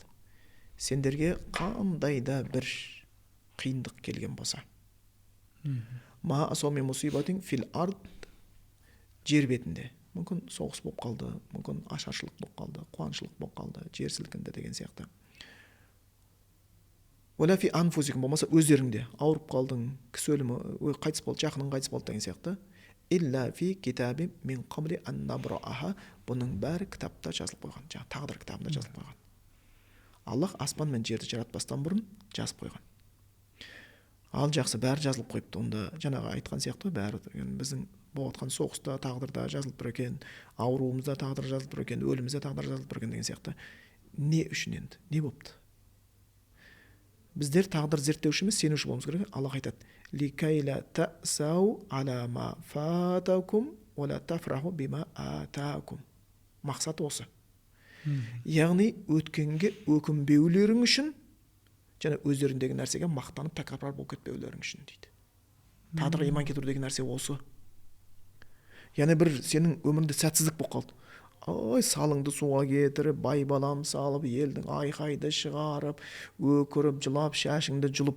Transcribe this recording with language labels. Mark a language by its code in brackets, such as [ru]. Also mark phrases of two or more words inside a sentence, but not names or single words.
[kk] Сендерге қандай да бір қиындық келген болса, [ar] ما أصاب من مصيبة في الأرض, [kk] жер бетінде, мүмкін соғыс болып қалды, мүмкін ашаршылық болып қалды, қуаншылық болып қалды, жер сілкінді деген сияқты. [ar] ولا في أنفسكم, [kk] болмаса өздеріңде ауырып қалдың, кісі өлімі, қайтыс болды, жақының қайтыс болды деген сияқты. [ar] إلا في كتاب من قبل أن نبرأها, [kk] бұның бәрі кітапта жазылып қойған, жаңағы тағдыр кітабында жазылып қойған. Аллах аспан мен жерді жаратпастан бұрын жазып қойған. Ал жақсы, бәрі жазылып қойыпты. Онда жаңағы айтқан сияқты бәрі біздің болып жатқан соғыста тағдырда жазылып тұр екен, ауруымызда тағдыр жазылып тұр екен, өлімізде тағдыр жазылып тұр екен деген сияқты. Не үшін енді? Не болыпты? Біздер тағдыр зерттеушіміз, сенуші болуымыз керек. [ar] Аллах айтады: لكيلا تأسوا على ما فاتكم ولا تفرحوا بما آتاكم. [kk] Мақсат осы. Яғни өткенге өкінбеулерің үшін, және өздеріндегі нәрсеге мақтанып тәкаппар болып кетпеулерің үшін дейді. Тағдырға иман кетіру деген нәрсе осы. Яғни бір сенің өміріңде сәтсіздік болып қалды. Ой, салыңды суға кетіріп, бай балам салып, елдің айқайды шығарып, өкіріп, жылап, шашыңды жұлып.